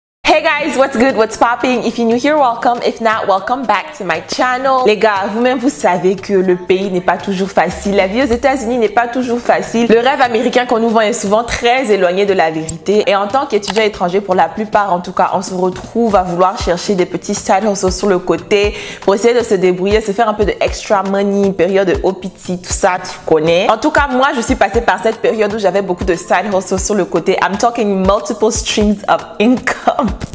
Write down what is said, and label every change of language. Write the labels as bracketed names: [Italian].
[English] Hey guys, what's good, what's popping? If you're new here, welcome. If not, welcome back to my channel. [French] Les gars, vous-même, vous savez que le pays n'est pas toujours facile. La vie aux États-Unis n'est pas toujours facile. Le rêve américain qu'on nous vend est souvent très éloigné de la vérité. Et en tant qu'étudiant étranger, pour la plupart, en tout cas, on se retrouve à vouloir chercher des petits [English] side hustles [French] sur le côté pour essayer de se débrouiller, se faire un peu de [English] extra money, [French] période de OPT, tout ça, tu connais. En tout cas, moi, je suis passée par cette période où j'avais beaucoup de [English] side hustles [French] sur le côté. [English] I'm talking multiple streams of income.